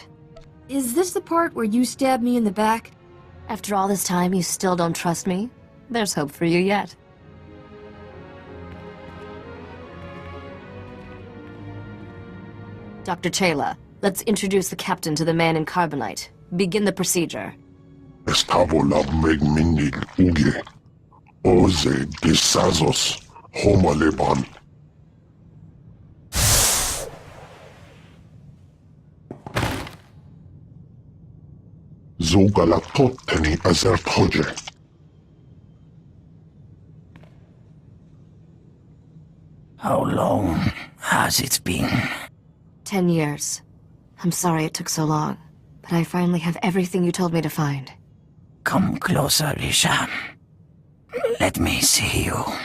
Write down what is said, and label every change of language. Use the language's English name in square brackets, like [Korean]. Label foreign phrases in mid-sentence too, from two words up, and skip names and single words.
[English] Is this the part where you stabbed me in the back? After all this time, you still don't trust me? There's hope for you yet. Dr. Chayla, let's introduce the captain to the man in carbonite. Begin the procedure. Estabola megminil uge. Oze desazos homaleban. Zogalatoteni azertoje. How long has it been? 10 years. I'm sorry it took so long, but I finally have everything you told me to find. Come closer, Risha. Let me see you.